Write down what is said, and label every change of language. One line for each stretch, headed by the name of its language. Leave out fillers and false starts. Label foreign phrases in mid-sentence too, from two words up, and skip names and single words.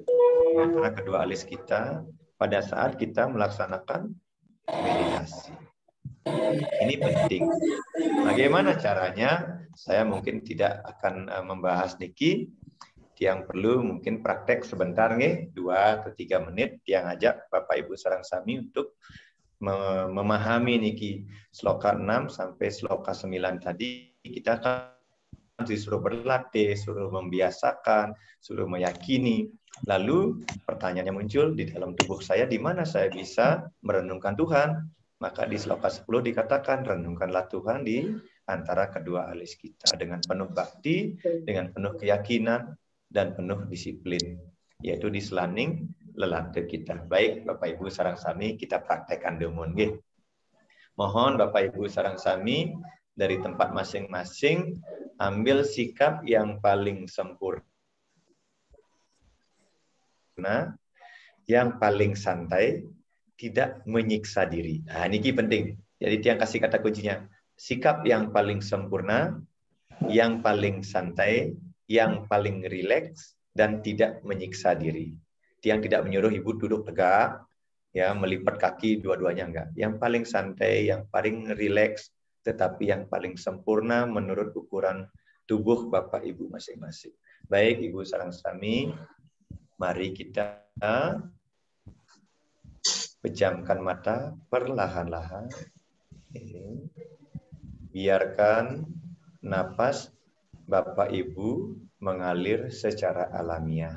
Indonesian: Ya, karena kedua alis kita pada saat kita melaksanakan meditasi. Ini penting. Bagaimana caranya? Saya mungkin tidak akan membahas niki. Yang perlu mungkin praktek sebentar nih, 2 atau 3 menit, yang ajak Bapak Ibu
Balinese: sarang sami
Indonesian: untuk memahami niki sloka 6 sampai sloka 9 tadi. Kita akan disuruh berlatih, suruh membiasakan, suruh meyakini. Lalu pertanyaannya muncul, di dalam tubuh saya di mana saya bisa merenungkan Tuhan? Maka di sloka 10 dikatakan, renungkanlah Tuhan di antara kedua alis kita dengan penuh bakti, dengan penuh keyakinan, dan penuh disiplin, yaitu di
Balinese: selaning lelate
Indonesian: kita. Baik Bapak Ibu
Balinese: sarang sami,
Indonesian: kita praktekkan
Balinese: demun nggih.
Indonesian: Mohon Bapak Ibu sarang sami dari tempat masing-masing ambil sikap yang paling sempurna, yang paling santai, tidak menyiksa diri. Nah, ini penting. Jadi yang kasih kata kuncinya, sikap yang paling sempurna, yang paling santai, yang paling rileks, dan tidak menyiksa diri. Yang tidak menyuruh ibu duduk tegak, ya melipat kaki dua-duanya enggak. Yang paling santai, yang paling rileks, tetapi yang paling sempurna menurut ukuran tubuh Bapak Ibu masing-masing. Baik Ibu
Balinese: sarang sami,
Indonesian: mari kita pejamkan mata perlahan-lahan. Biarkan napas Bapak Ibu mengalir secara alamiah.